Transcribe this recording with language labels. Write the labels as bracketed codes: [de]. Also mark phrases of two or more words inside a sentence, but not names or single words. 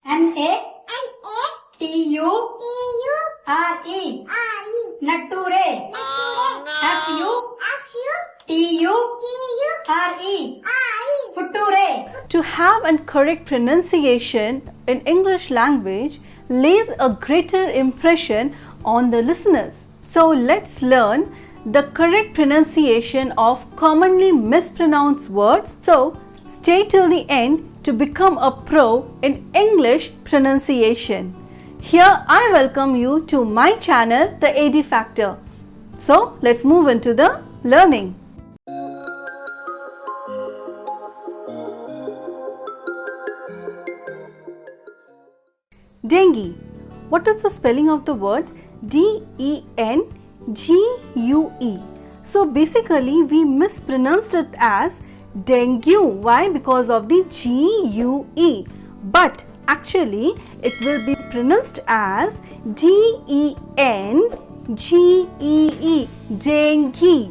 [en] N-A-T-U-R-E. Natture. F-U-T-U-R-E. Futture. To have a correct pronunciation in English language leaves a greater impression on the listeners. So let's learn the correct pronunciation of commonly mispronounced words. So stay till the end to become a pro in English pronunciation. Here I welcome you to my channel, The AD Factor. So let's move into the learning. Dengue. What is the spelling of the word? D-E-N-G-U-E. So basically we mispronounced it as dengue. Why? Because of the G-U-E. But actually it will be pronounced as D-E-N-G-E-E. Dengue.